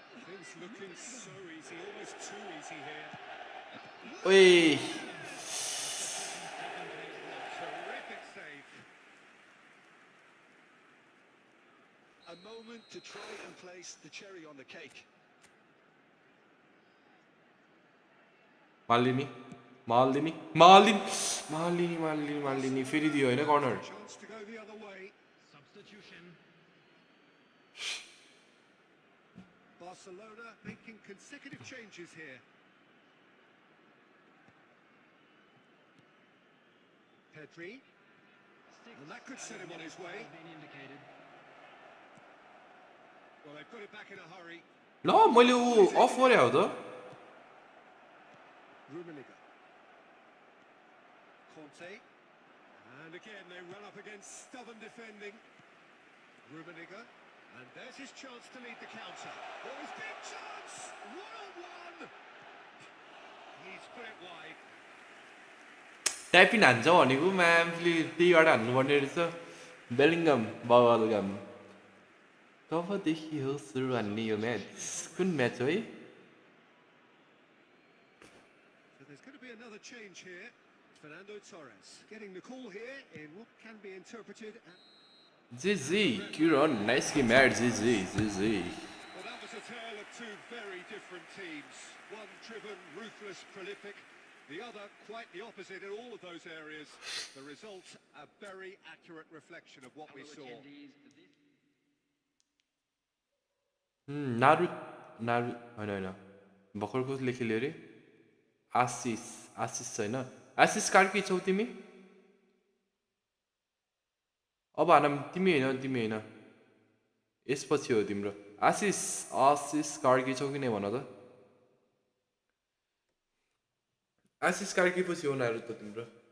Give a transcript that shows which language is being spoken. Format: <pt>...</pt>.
<en>Things looking so easy, almost too easy here. Terrific save. A moment to try and place the cherry on the cake.</en> <ne>Maldini फेरि दियो हैन corner</ne> <en>Chance to go the other way. Substitution. Barcelona making consecutive changes here. Pedri. And that could set him on his way. Been indicated. Well, they put it back in a hurry.</en> <ne>ल मैले उ of गरे हो त</ne> <en>Rummenigge. Conte. And again, they run up against stubborn defending. Rummenigge. And there's his chance to lead the counter. Oh, his big chance! 1-on-1! He's put it wide.</en> <ne>Taipan हान्छ भनेको म्यामले त्यहीबाट हान्नुपर्ने रहेछ बेलिङगम बगलगम कबदेखि हो सुरु हान्ने यो म्याच कुन म्याच हो है</ne> <en>So there's going to be another change here. Fernando Torres getting the call here in what can be interpreted as... GG Kiron nice game</en> <ne>यार</ne> <en>GG Well, that was a tale of two very different teams. One driven, ruthless, prolific. The other, quite the opposite in all of those areas. The result, a very accurate reflection of what we saw.</en> <ne>नारु नारु होइन होइन भर्खर कसले खेल्यो अरे आशिष आशिष छैन आशिष कार्की छौ तिमी अब हानम तिमी होइन यसपछि हो तिम्रो आशिष आशिष कार्की छौ कि नै भन त आशिष कार्की पछि हो नारु त तिम्रो</ne>